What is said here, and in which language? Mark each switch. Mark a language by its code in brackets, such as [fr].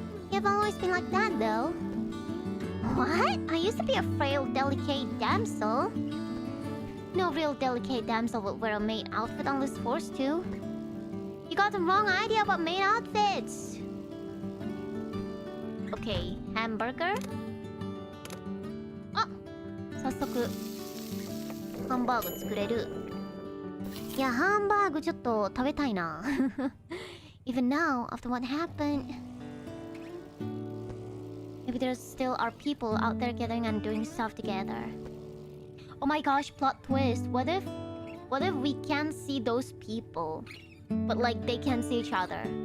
[en] You've always been like that, though. What? I used to be a frail, delicate damsel. No real delicate damsel would wear a maid outfit unless forced to. You got the wrong idea about maid outfits. Okay, hamburger. [ja] Oh, 早速ハンバーグ作れる。いや、ハンバーグちょっと食べたいな。 [en] Even now, after what happened, maybe there still are people out there gathering and doing stuff together. Oh my gosh, plot twist. What if we can't see those people, but like they can see each other?